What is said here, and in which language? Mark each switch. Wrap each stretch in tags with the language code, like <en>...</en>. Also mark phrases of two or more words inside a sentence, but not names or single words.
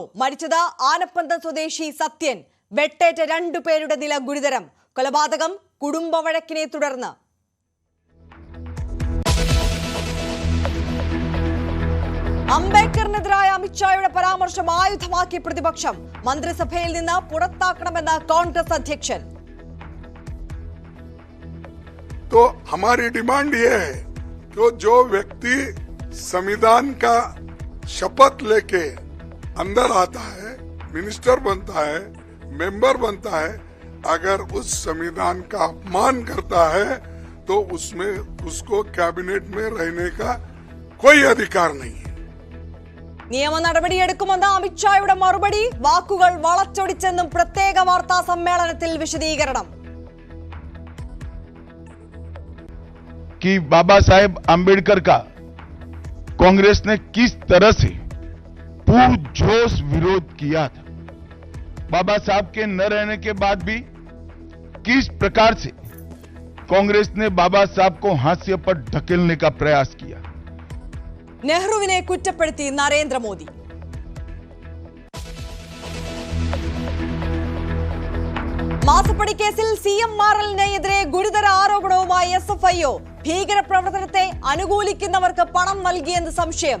<ml>മരിച്ചത് ആനപ്പന്തം സ്വദേശി സത്യൻ. വെട്ടേറ്റ 2 പേരുടെ നില ഗുരുതരം. കൊലപാതകം കുടുംബ വഴക്കിനെ തുടർന്ന്. അംബേദ്കറിനെതിരായ അമിത്ഷായുടെ പരാമർശം ആയുധമാക്കി പ്രതിപക്ഷം. മന്ത്രിസഭയിൽ നിന്ന് പുറത്താക്കണമെന്ന കോൺഗ്രസ് അധ്യക്ഷൻ.</ml> <hi>तो हमारी डिमांड ये है कि जो व्यक्ति संविधान का शपथ लेके अंदर आता है, मिनिस्टर बनता है, मेंबर बनता है, अगर उस संविधान का अपमान करता है तो उसमें उसको कैबिनेट में रहने का कोई अधिकार नहीं है.</hi> <ml>നിയമ നടപടിയെടുക്കുമെന്ന് അമിത്ഷായുടെ മറുപടി. വാക്കുകൾ വളച്ചൊടിച്ചെന്നും പ്രത്യേക വാർത്താ സമ്മേളനത്തിൽ വിശദീകരണം.</ml> <hi>कि बाबा साहेब आम्बेडकर का कांग्रेस ने किस तरह से पुरजोश विरोध किया था, बाबा साहब के न रहने के बाद भी किस प्रकार से कांग्रेस ने बाबा साहब को हाशिए पर ढकेलने का प्रयास किया.</hi> <ml>നെഹ്റുവിനെ കുറ്റപ്പെടുത്തി നരേന്ദ്രമോദി. മാസപ്പടി കേസിൽ CMRL-നെതിരെ ഗുരുതര ആരോപണവുമായി SFIO. ഭീകരപ്രവർത്തനത്തെ അനുകൂലിക്കുന്നവർക്ക് പണം നൽകിയെന്ന് സംശയം.</ml>